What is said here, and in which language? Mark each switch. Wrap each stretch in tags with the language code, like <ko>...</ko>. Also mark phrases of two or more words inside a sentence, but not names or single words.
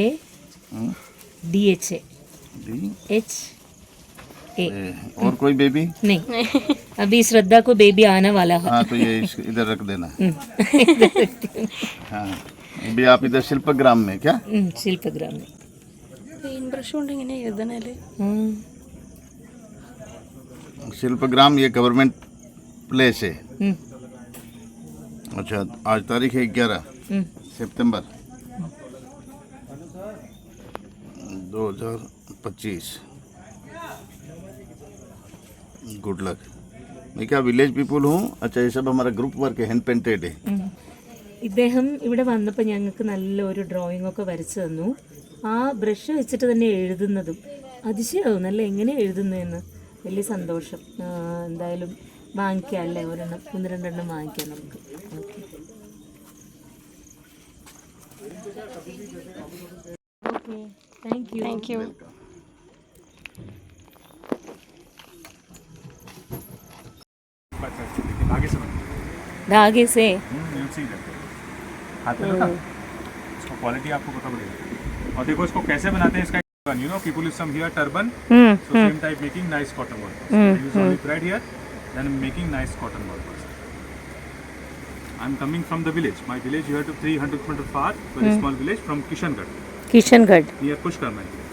<hi>और कोई बेबी नहीं. अभी श्रद्धा को बेबी आने वाला है. हाँ, तो ये इधर रख देना। हाँ, अभी आप इधर शिल्पग्राम में क्या? शिल्पग्राम में.</hi> <en>paint brush</en> <ml>കൊണ്ട് ഇങ്ങനെ എഴുതണല്ലേ?</ml> <hi>शिल्पग्राम ये गवर्नमेंट प्लेस है। अच्छा, आज तारीख है 11 सितंबर 2025।</hi> <en>good luck.</en> <hi>मैं क्या</hi> <en>village people</en> <hi>हूँ. अच्छा, ये सब हमारा</hi> <en>group work</en> <hi>है,</hi> <en>hand painted</en> <hi>है.</hi> <ml>ഇദ്ദേഹം ഇവിടെ വന്നപ്പോൾ ഞങ്ങൾക്ക് നല്ലൊരു ഡ്രോയിങ് ഒക്കെ വരച്ചു തന്നു. ആ ബ്രഷ് വെച്ചിട്ട് തന്നെ എഴുതുന്നതും അതിശയമാവും, നല്ല എങ്ങനെ എഴുതുന്നതെന്ന്. വലിയ സന്തോഷം. എന്തായാലും വാങ്ങിക്കാം അല്ലേ, ഒരെണ്ണം 1-2 എണ്ണം വാങ്ങിക്കാം നമുക്ക്.</ml> <en>okay, thank you.</en> <hi>धागे से हाथ में ना इसको क्वालिटी आपको पता पड़ेगा. और देखो इसको कैसे बनाते हैं.</hi> <en>इसका you know people use some here turban, so same type making nice cotton work. Use only thread here, then making nice cotton work. I'm coming from the village. My village here to 300 km far, very small village from Kishangarh near Pushkar my village.</en>